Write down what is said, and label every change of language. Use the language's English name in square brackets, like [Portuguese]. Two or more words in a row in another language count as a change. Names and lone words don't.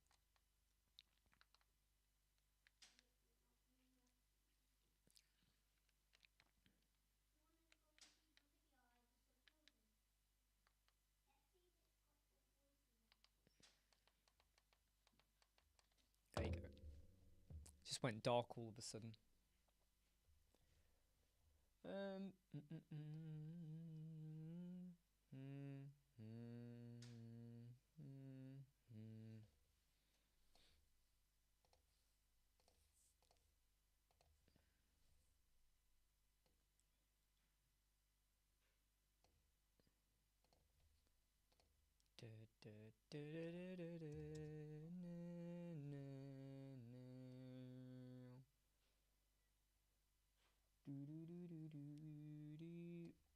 [English] There you go. Just went dark all of a sudden. Um. mm, mm, mm, mm, mm, mm, mm. Da, da, da, da, da, da, na, na, na. Do, do, do, do, do, do.